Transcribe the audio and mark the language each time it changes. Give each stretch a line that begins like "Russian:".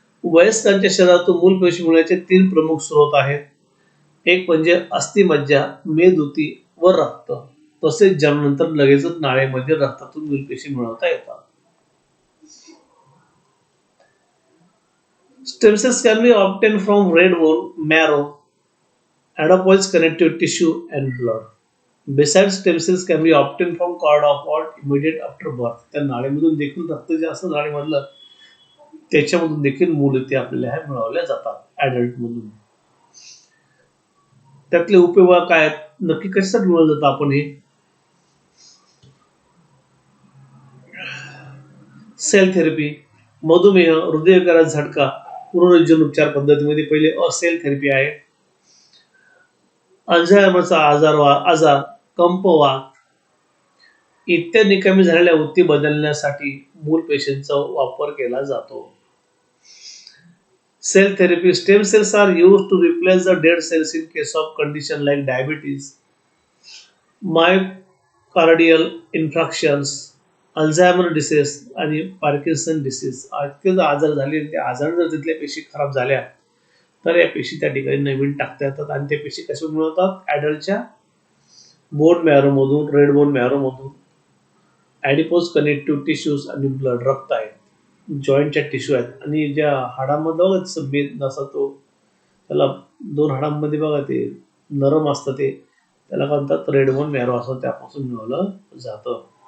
Marathi: वयस्कांच्या शरीरातून मूल पेशी मिळण्याचे 3 प्रमुख स्रोत आहेत. एक म्हणजे अस्थिमज्जा, मेदउती व रक्त. तसेच जन्मानंतर लगेचच नाळेमध्ये रक्तातून मूलपेशी मिळवता येतात.
English: Stem cells can be obtained from red bone marrow, adipose connective tissue and blood. Besides, stem cells can be obtained from cord of what immediate after birth.
Marathi: त्या नाळेमधून देखील रक्त जे असतं नाळेमधलं त्याच्यामधून देखील मूलते आपल्याला हे मिळवल्या जातात ऍडल्ट मधून. त्यातले उपयोग काय आहेत? नक्की कशासाठी मिळवलं जातं आपण हे? सेल थेरपी, मधुमेह, हृदयविकाराचा झटका, पुनरुज्जीवन उपचार पद्धतीमध्ये पहिले सेल थेरपी आहे. अल्झायमरचा आजार, कंपवात इत्यादी कमी झालेल्या ऊती बदलण्यासाठी मूल पेशींचा वापर केला जातो.
English: Cell therapy. Stem cells are used to replace the dead cells in case of condition like diabetes, myocardial infarctions, Alzheimer disease आणि Parkinson disease.
Marathi: इतके जर आजार झाले, त्या आजार जर तिथल्या पेशी खराब झाल्या तर या पेशी त्या ठिकाणी नवीन टाकता येतात आणि त्या पेशी कशा मिळवतात? ऍडल्टच्या बोन मॅरो मधून, रेड बोन मॅरो मधून, ऍडिपोज कनेक्टिव्ह टिश्यूज आणि ब्लड, रक्त आहे, जॉईंटच्या टिश्यू आहेत आणि ज्या हाडांमध्ये बघा बेद नसा तो त्याला 2 हाडांमध्ये बघा ते नरम असतं ते त्याला म्हणतात रेड बोन मॅरो असं त्यापासून मिळवलं जातं.